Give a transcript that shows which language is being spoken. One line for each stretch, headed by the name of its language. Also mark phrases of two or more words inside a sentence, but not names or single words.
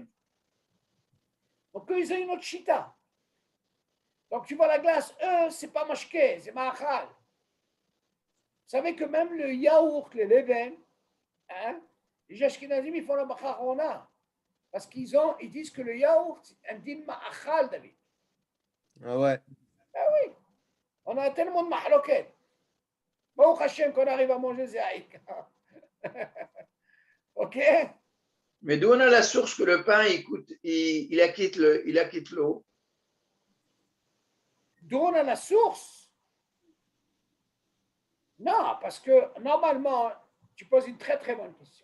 French: Donc, eux, ils ont une autre chita. Donc, tu vois, la glace, eux, c'est pas mashké, c'est mahachal. Vous savez que même le yaourt, le leven, hein, les ashkenazim, ils font la bacharona. Parce ils disent que le yaourt, c'est un
Hebrew: דין מאכל,
French: David. Ah ouais. Ah oui, on a tellement de mahloket.
Hebrew: ברוך השם
French: qu'on arrive à manger zéaïk. Ok? Mais d'où on a la source que le pain, il acquitte l'eau. D'où on a la source? Non, parce que normalement, tu poses une très très bonne question.